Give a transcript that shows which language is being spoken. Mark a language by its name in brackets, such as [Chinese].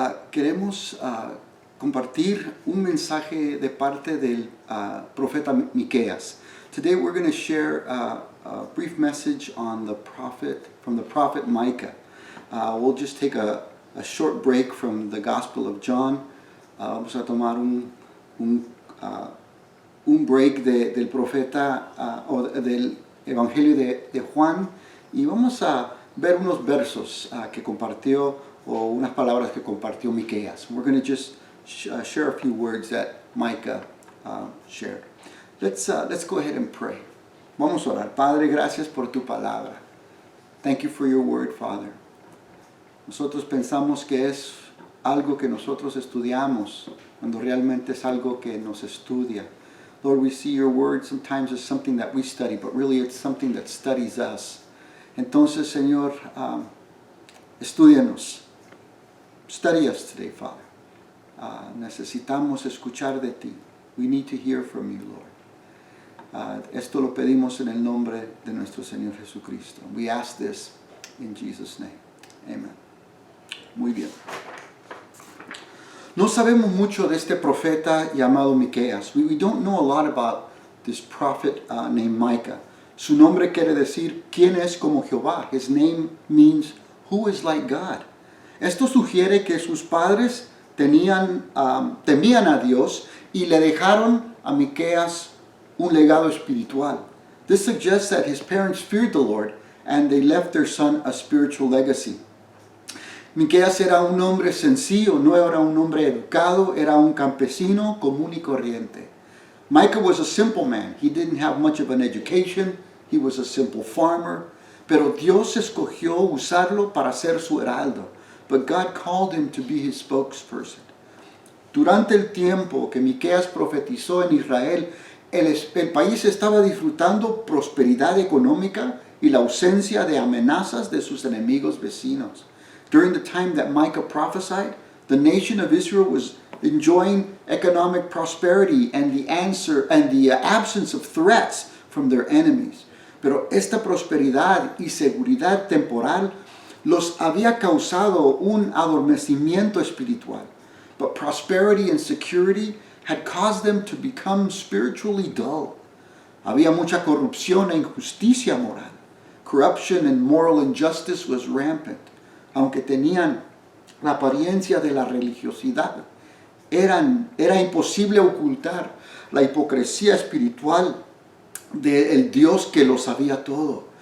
[Spanish] Queremos compartir un mensaje de parte del profeta Miqueas. [English] Today we're going to share a brief message on from the prophet Micah. We'll just take a short break from the Gospel of John. [Spanish] Vamos a tomar un break del profeta o del Evangelio de Juan y vamos a ver unos versos que compartió o unas palabras que compartió Miqueas. [English] We're going to just share a few words that Micah shared. Let's go ahead and pray. [Spanish] Vamos a orar. Padre, gracias por tu palabra. [English] Thank you for your word, Father. [Spanish] Nosotros pensamos que es algo que nosotros estudiamos, cuando realmente es algo que nos estudia. [English] Lord, we see your word sometimes as something that we study, but really it's something that studies us. [Spanish] Entonces, Señor, estúdianos. [English] Study us today, Father. [Spanish] Necesitamos escuchar de ti. [English] We need to hear from you, Lord. [Spanish] Esto lo pedimos en el nombre de nuestro Señor Jesucristo. [English] We ask this in Jesus' name. [Spanish] Amen. Muy bien. No sabemos mucho de este profeta llamado Miqueas. [English] We don't know a lot about this prophet named Micah. [Spanish] Su nombre quiere decir ¿quién es como Jehová? [English] His name means who is like God. [Spanish] Esto sugiere que sus padres temían a Dios y le dejaron a Miqueas un legado espiritual. [English] This suggests that his parents feared the Lord and they left their son a spiritual legacy. [Spanish] Miqueas era un hombre sencillo, no era un hombre educado, era un campesino común y corriente. [English] Micah was a simple man. He didn't have much of an education. He was a simple farmer. [Spanish] Pero Dios escogió usarlo para ser su heraldo. [English] But God called him to be his spokesperson. [Spanish] Durante el tiempo que Miqueas profetizó en Israel, el país estaba disfrutando prosperidad económica y la ausencia de amenazas de sus enemigos vecinos. [English] During the time that Micah prophesied, the nation of Israel was enjoying economic prosperity and the absence of threats from their enemies. [Spanish] Pero esta prosperidad y seguridad temporal los había causado un adormecimiento espiritual. [English] But prosperity and security had caused them to become spiritually dull. [Spanish] Había mucha corrupción e injusticia moral. [English] Corruption and moral injustice was rampant. [Spanish] Aunque tenían la apariencia de la religiosidad, era imposible ocultar la hipocresía espiritual del Dios que lo sabía todo.